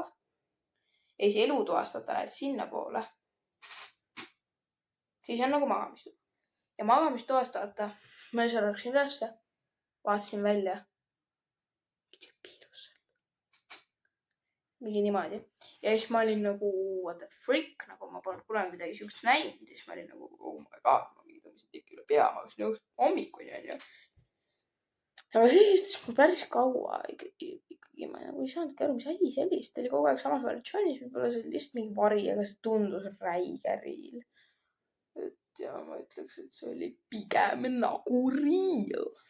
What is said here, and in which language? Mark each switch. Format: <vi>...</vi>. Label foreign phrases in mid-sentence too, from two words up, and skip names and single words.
<et>Ja siis elutoast vaata lähed sinna poole. Siis on nagu magamistuba. Ja magamistoast vaata, ma seal läksin ülesse, vaatasin välja. Mingi niimoodi. Ja siis ma olin nagu,</et> <en>what the frick,</en> <et>nagu ma polnud kunagi midagi siukest näinud. Ja siis ma olin nagu,</et> <en>oh my god,</en> <et>ma mingi tõmbasin teki üle pea, ma hakkasin jõust hommikuni, on ju. Aga siis mul päris kaua ikkagi ma nagu ei saanudki aru, mis asi see oli. Ta oli kogu aeg samas variatsioonis, võib-olla see oli lihtsalt mingi vari, aga see tundus räige riil. Ja ma ütleks, et see oli pigem nagu riil.</et>